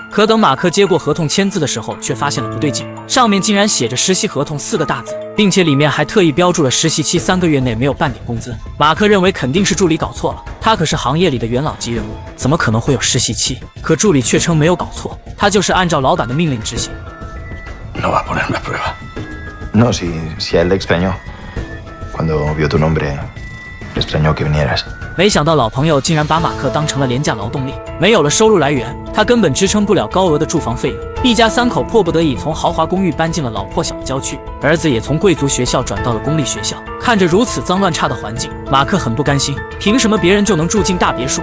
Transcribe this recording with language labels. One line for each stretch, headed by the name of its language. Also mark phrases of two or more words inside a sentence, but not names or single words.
Chinese: 可等马克接过合同签字的时候，却发现了不对劲，上面竟然写着实习合同4个大字，并且里面还特意标注了实习期3个月内没有半点工资。马克认为肯定是助理搞错了，他可是行业里的元老级人物，怎么可能会有实习期？可助理却称没有搞错，他就是按照老板的命令执行。
Spanish: No va a ponerme a prueba. No, si a él le extrañó. Cuando vio tu nombre, le extrañó que vinieras.
Chinese: 没想到老朋友竟然把马克当成了廉价劳动力，没有了收入来源，他根本支撑不了高额的住房费用。一家3口迫不得已从豪华公寓搬进了老破小的郊区，儿子也从贵族学校转到了公立学校。看着如此脏乱差的环境，马克很不甘心，凭什么别人就能住进大别墅？